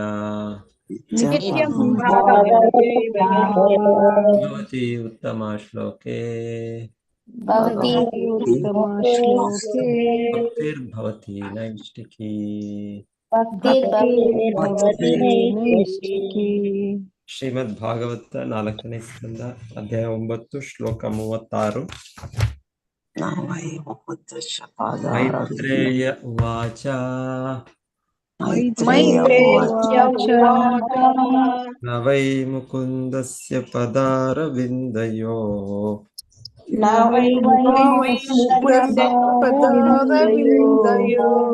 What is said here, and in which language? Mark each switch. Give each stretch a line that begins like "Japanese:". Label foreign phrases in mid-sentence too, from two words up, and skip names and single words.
Sanskrit: नित्यं नित्यं भागवते भागवते भवति उत्तमा श्लोके भवति भगवति उत्तमश्लोके भक्तिर्भवति नैष्टिकी। भक्तिर्भवति नैष्टिकी। नैष्टिकी।
Kannada: ಶ್ರೀಮದ್ಭಾಗವತ 4ನೇ ಸ್ಕಂದ ಅಧ್ಯಾಯ 9 ಶ್ಲೋಕ 36.
Sanskrit: ಮೈತ್ರೇಯ ಉವಾಚ मैत्रेय उवाच ನ ವೈ ಮುಕುಂದಸ್ಯ ಪದಾರವಿಂದಯೋ न वै मुकुन्दस्य पदारविन्दयो